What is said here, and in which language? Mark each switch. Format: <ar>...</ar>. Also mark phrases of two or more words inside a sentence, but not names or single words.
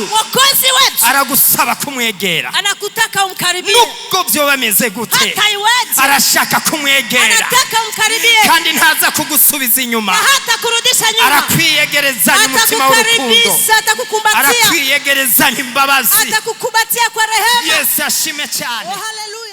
<sw>Mwokozi wetu</sw> <rn>aragusaba kumwegera,</rn> <sw>anakutaka umkaribie.</sw> <rn>nubwo byoba bimeze gute,</rn> <sw>Hata iweje</sw> <rn>arashaka kumwegera</rn> <sw>anataka umkaribie,</sw> <rn>kandi ntaza kugusubiza na inyuma.</rn> <sw>hata kurudisha nyuma.</sw> <rn>Arakwiyegerezanya umutima w'urukundo,</rn> <sw>Atakukaribisha, atakukumbatia,</sw> <rn>arakwiyegerezanya imbabazi.</rn> <sw>atakukumbatia kwa rehema.</sw> <rn>Yesu ashime cyane.</rn> <sw>Oh, haleluya.</sw>